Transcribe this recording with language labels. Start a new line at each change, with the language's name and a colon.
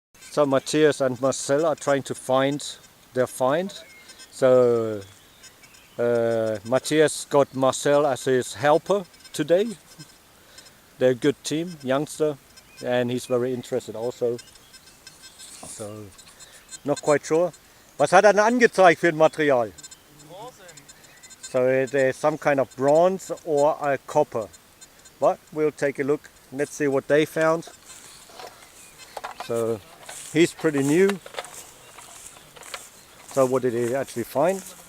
English: So Matthias and Marcel are trying to find their find. So Matthias got Marcel as his helper today. They're a good team, youngster, and he's very interested also. So, not quite sure.
German: Was hat er denn angezeigt für ein Material?
English: So there's some kind of bronze or a copper. But we'll take a look. Let's see what they found. So he's pretty new. So what did he actually find?